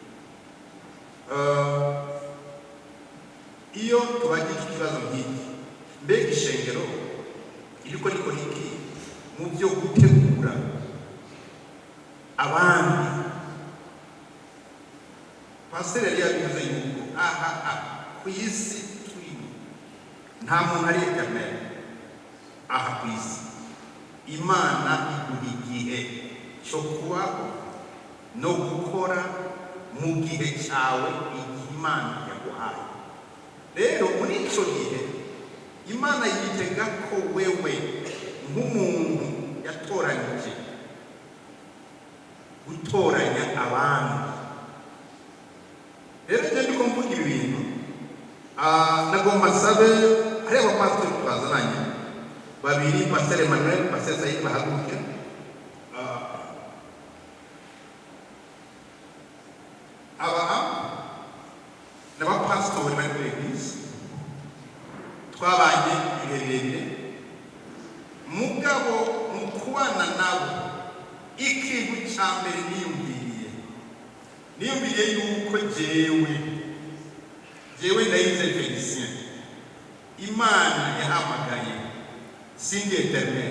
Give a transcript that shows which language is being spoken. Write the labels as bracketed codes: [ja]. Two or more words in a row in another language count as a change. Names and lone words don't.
[rn] Iyo tubagira iki kibazo nk'iki, mbega ishengero iriko rikora iki mu byo gutegura abandi? Pasiteri yari yabivuze yuko ku isi turimo nta muntu ari eternel. [rw] Aha ku isi Imana iguha igihe cyo kubaho no gukora mu gihe cyawe, igihe Imana yaguhaye. Rero muri icyo gihe Imana yitega ko wewe nk'umuntu yatoranyije gutoranya abandi. Rero njye ndiko mvuga ibi bintu, nagomba sabe hari abapasiteri twazananye babiri, Pasiteri Emmanuel, Pasiteri Said bahaguruke. [rn] N'abapasitori bari muri eglise twabanye ibihe birebire, mugabo mu kubana nabo ikintu cya mbere niyumviriye yuko jewe ndayize Felicien, Imana yahamagaye sindi eternel.